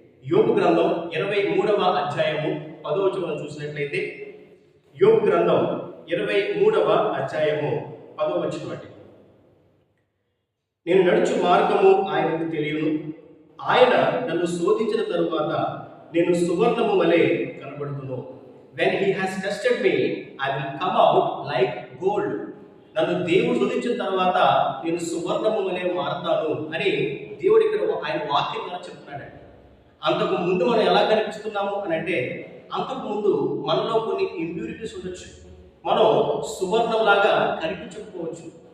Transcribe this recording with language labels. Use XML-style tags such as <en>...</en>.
<te>యోబు గ్రంథం 23వ అధ్యాయము 10వ వచనం చూసినట్లయితే, యోబు గ్రంథం 23వ అధ్యాయము 10వ వచనం అండి. నేను నడుచు మార్గము ఆయనకు తెలియను, ఆయన నన్ను శోధించిన తరువాత నేను సువర్ణము వలె కనబడుతును.</te> <en>When he has tested me, I will come out like gold.</en> <te>నన్ను దేవుడు శోధించిన తర్వాత నేను సువర్ణము వలె మారతాను అని దేవుడు ఇక్కడ ఆయన వాక్యం ద్వారా చెప్తున్నాడండి. అంతకు ముందు మనం ఎలా కనిపిస్తున్నాము అని అంటే, అంతకు ముందు మనలో కొన్ని ఇంప్యూరిటీస్ ఉండొచ్చు, మనం సువర్ణంలాగా కనిపించకపోవచ్చు.</te>